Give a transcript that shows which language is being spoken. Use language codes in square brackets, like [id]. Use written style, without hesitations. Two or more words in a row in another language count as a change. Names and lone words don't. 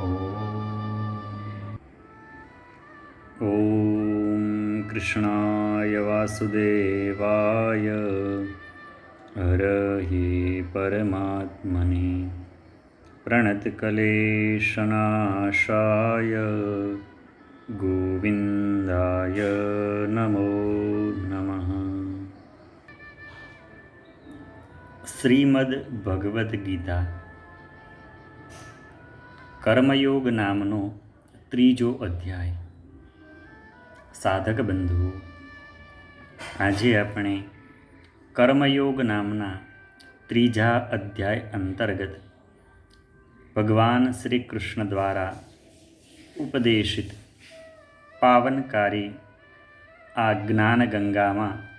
[sa] ॐ कृष्णाय वासुदेवाय हरये परमात्मने प्रणतक्लेशनाशाय गोविन्दाय नमो नमः। [gu] શ્રીમદ ભગવદ્ ગીતા કર્મયોગ નામનો ત્રીજો અધ્યાય. સાધક બંધુઓ, આજે આપણે કર્મયોગ નામના ત્રીજા અધ્યાય અંતર્ગત ભગવાન શ્રી કૃષ્ણ દ્વારા ઉપદેશિત પાવનકારી આ જ્ઞાનગંગામાં